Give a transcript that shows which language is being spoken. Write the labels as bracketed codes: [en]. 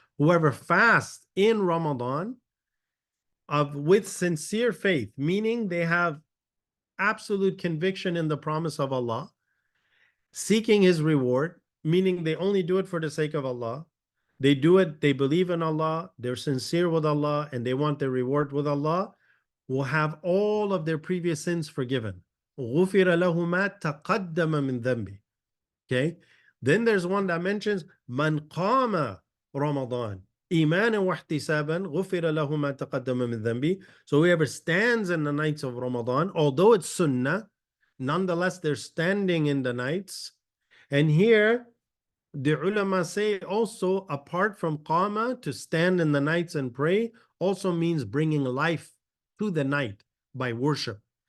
[en] Whoever fasts in Ramadan with sincere faith, meaning they have absolute conviction in the promise of Allah, seeking His reward, meaning they only do it for the sake of Allah. They do it, they believe in Allah, they're sincere with Allah, and they want their reward with Allah, will have all of their previous sins forgiven. [ar] غُفِرَ لَهُ مَا تَقَدَّمَ مِنْ ذَنْبِ. Okay? [en] Then there's one that mentions [ar] مَنْ قَامَ رَمَضَانَ إِيمَانًا وَاحْتِسَابًا غُفِرَ لَهُ مَا تَقَدَّمَ مِنْ ذَنْبِ. [en] So whoever stands in the nights of Ramadan, although it's sunnah, nonetheless they're standing in the nights. And here, the ulama say also, apart from qama, to stand in the nights and pray, also means bringing life to the night by worship.